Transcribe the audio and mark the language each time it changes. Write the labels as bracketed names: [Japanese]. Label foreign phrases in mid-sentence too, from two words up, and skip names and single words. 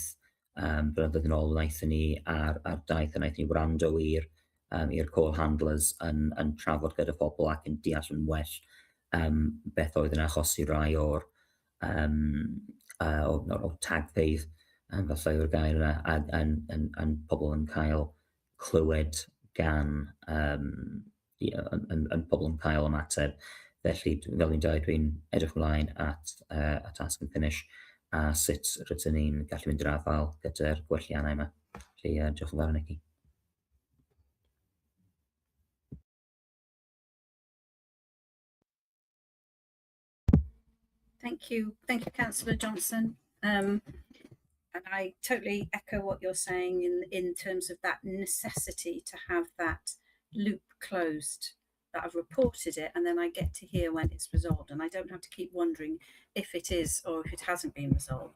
[Welsh] Blynyddoedd yn ôl wnaethon ni ar daith, a wnaethon ni wrando i'r [English] call handlers [Welsh] yn trafod gyda phobl ac yn deall yn well beth oedd yn achosi rai o'r tagfeydd, falle yw'r gair yna, a pobl yn cael clywed gan pobl yn cael ymateb. Felly, fel ni'n dweud, dwi'n edrych ymlaen at Ask and Finish, a sut rydyn ni'n gallu mynd i'r afael gyda'r gwelliannau yma. Felly, diolch yn fawr, Nicky. [English] Thank you, Councillor Johnson. And I totally echo what you're saying in terms of that necessity to have that loop closed, that I've reported it and then I get to hear when it's resolved, and I don't have to keep wondering if it is or if it hasn't been resolved.